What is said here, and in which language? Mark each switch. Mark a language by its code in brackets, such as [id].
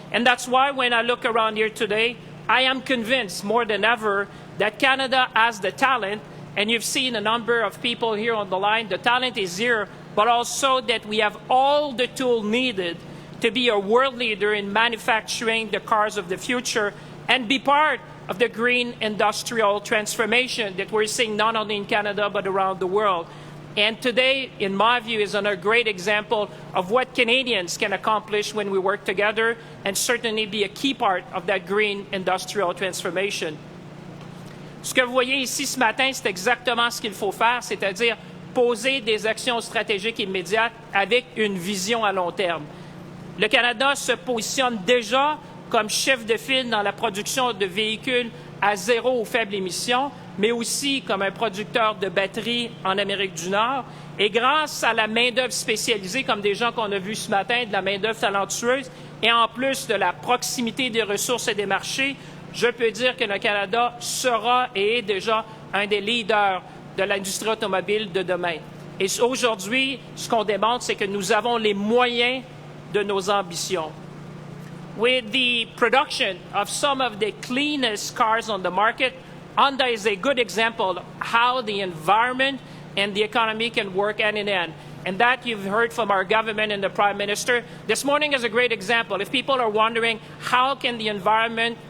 [en] And that's why when I look around here today, I am convinced more than ever that Canada has the talent, and you've seen a number of people here on the line, the talent is here, but also that we have all the tools needed to be a world leader in manufacturing the cars of the future and be part of the green industrial transformation that we're seeing not only in Canada but around the world. And today, in my view, is another great example of what Canadians can accomplish when we work together, and certainly be a key part of that green industrial transformation. [fr] Ce que vous voyez ici ce matin, c'est exactement ce qu'il faut faire, c'est-à-dire poser des actions stratégiques immédiates avec une vision à long terme. Le Canada se positionne déjà comme chef de file dans la production de véhicules à zéro ou faible émission, mais aussi comme un producteur de batteries en Amérique du Nord. Et grâce à la main-d'œuvre spécialisée, comme des gens qu'on a vus ce matin, de la main-d'œuvre talentueuse, et en plus de la proximité des ressources et des marchés, je peux dire que le Canada sera et est déjà un des leaders de l'industrie automobile de demain. Et aujourd'hui, ce qu'on démontre, c'est que nous avons les moyens de nos ambitions. [en] With the production of some of the cleanest cars on the market, Honda is a good example of how the environment and the economy can work hand in hand. And that you've heard from our government and the Prime Minister. This morning is a great example. If people are wondering how can the environment